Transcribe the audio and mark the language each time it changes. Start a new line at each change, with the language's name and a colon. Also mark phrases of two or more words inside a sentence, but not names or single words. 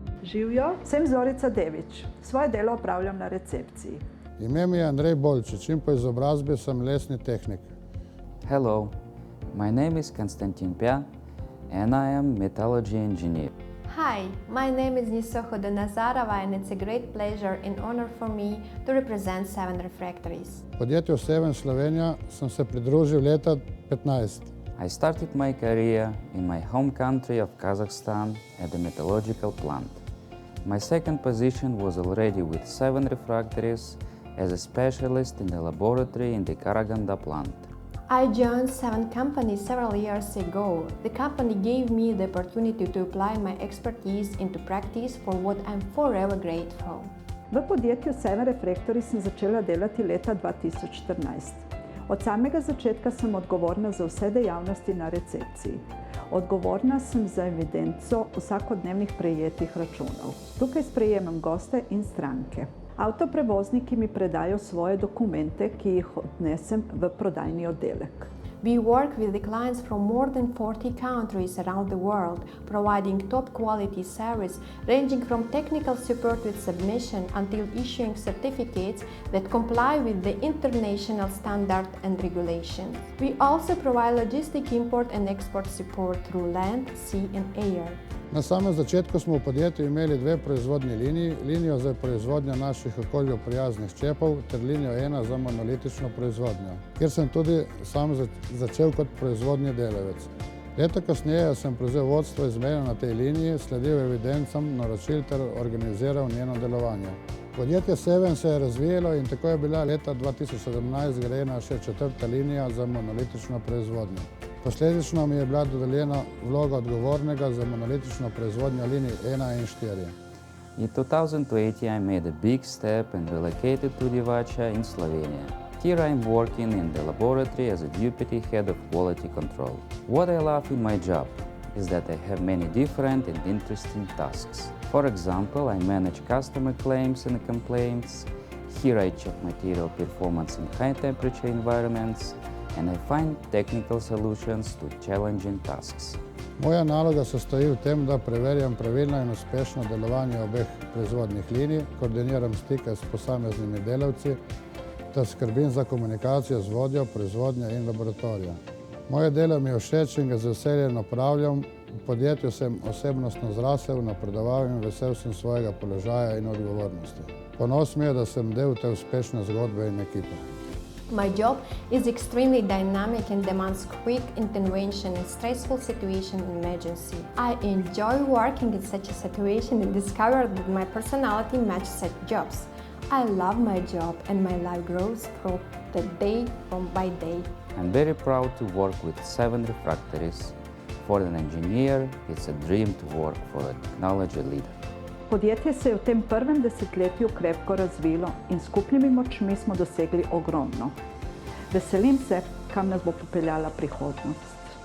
Slovenian: Živjo, sem Zorica Devič. Svoje delo opravljam na recepciji. Ime mi je Andrej Bolčič in po izobrazbi sem lesni tehnik.
English: Hello, my name is Konstantin Pja and I am metallurgy engineer. Hi, my name is Nisohoda Nazarova and it's a great pleasure and honor for me to represent Seven Refractories.
Slovenian: Podjetju Seven Slovenija sem se pridružil leta 2015.
English: I started my career in my home country of Kazakhstan at the metallurgical plant. My second position was already with Seven Refractories as a specialist in the laboratory in the Karaganda plant. I joined Seven Company several years ago. The company gave me the opportunity to apply my expertise into practice for what I'm forever grateful.
Slovenian: V podjetju Seven Refractories sem začela delati leta 2014. Od samega začetka sem odgovorna za vse dejavnosti na recepciji. Odgovorna sem za evidenco vsakodnevnih prejetih računov. Tukaj sprejemam goste in stranke. Avtoprevozniki mi predajo svoje dokumente, ki jih odnesem v prodajni oddelek.
English: We work with the clients from more than 40 countries around the world, providing top quality service ranging from technical support with submission until issuing certificates that comply with the international standard and regulations. We also provide logistic import and export support through land, sea and air.
Slovenian: Na samem začetku smo v podjetju imeli dve proizvodni liniji, linijo za proizvodnjo naših okolju prijaznih čepov ter linijo 1 za monolitično proizvodnjo, kjer sem tudi sam začel kot proizvodni delavec. Leto kasneje sem prevzel vodstvo izmene na tej liniji, sledil evidencam naročil ter organiziral njeno delovanje. Podjetje Seven se je razvijalo in tako je bila leta 2017 zgrajena še 4. linija za monolitično proizvodnjo. Posledično mi je bila dodeljena vloga odgovornega za monolitično proizvodnjo linij 1 in 4.
English: In 2020 I made a big step and relocated to Divača in Slovenia. Here I am working in the laboratory as a deputy head of quality control. What I love in my job is that I have many different and interesting tasks. For example, I manage customer claims and complaints. Here I check material performance in high temperature environments and I find technical solutions to challenging tasks.
Slovenian: Moja naloga se stoji v tem, da preverjam pravilno in uspešno delovanje obeh proizvodnih linij, koordiniram stike s posameznimi delavci ter skrbim za komunikacijo z vodjo, proizvodnjo in laboratorijo. Moje delo mi je všeč in ga z veseljem opravljam. V podjetju sem osebnostno zrasel, napredoval in vesel sem svojega položaja in odgovornosti. Ponos mi je, da sem del te uspešne zgodbe in ekipe.
English: My job is extremely dynamic and demands quick intervention in stressful situation and emergency. I enjoy working in such a situation and discovered that my personality matches such jobs. I love my job and my life grows through the day by day. I'm very proud to work with Seven Refractories. For an engineer, it's a dream to work for a technology leader.
Slovenian: Podjetje se je v tem prvem desetletju krepko razvilo in s skupnimi močmi smo dosegli ogromno. Veselim se, kam nas bo popeljala prihodnost.